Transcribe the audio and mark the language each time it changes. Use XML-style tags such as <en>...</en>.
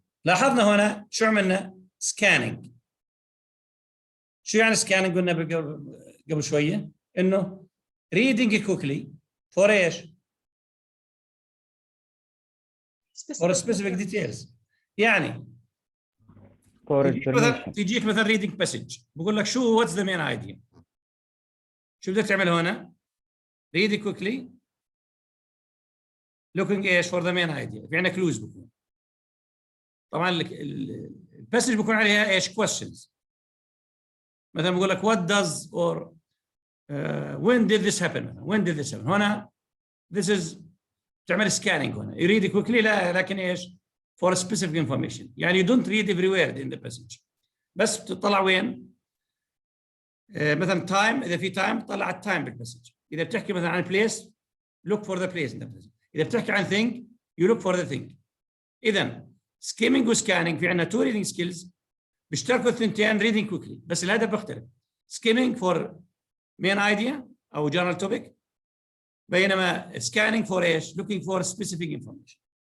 <ar>لاحظنا هنا شو عملنا؟ سكاننج. شو يعني سكاننج؟ قلنا قبل شويه انه</ar> <en>reading quickly for</en> <ar>ايش؟</ar> <en>for specific details.</en> <ar>يعني تجيك مثلا reading passage بقول لك شو</ar> <en>what's the main idea.</en> <ar>شو بدك تعمل هنا؟</ar> <en>read it quickly looking ايش for the main idea.</en> <ar>في عندنا clues بكون. طبعا الباسج بكون عليها ايش؟ questions. مثلا بقول لك</ar> <en>what does or when did this happen? When did this happen?</en> <ar>هنا</ar> <en>this is</en> <ar>تعمل scanning هنا.</ar> <en>You read it quickly</en> <ar>لا لكن ايش؟</ar> <en>For specific information. يعني you don't read every word in the passage.</en> <ar>بس بتطلع وين؟ مثلا time إذا في time طلع التايم بالباسج. إذا بتحكي مثلا عن</ar> <en>place look for the place in the passage. إذا بتحكي عن thing you look for the thing.</en> <ar>إذا skimming وscanning في عندنا</ar> <en>two reading skills</en> <ar>بيشتركوا الثنتين</ar> <en>reading quickly</en> <ar>بس الهدف بيختلف.</ar> <en>Skimming for main idea أو general topic</en> <ar>بينما</ar> <en>scanning for ايش؟ looking for specific information.</en>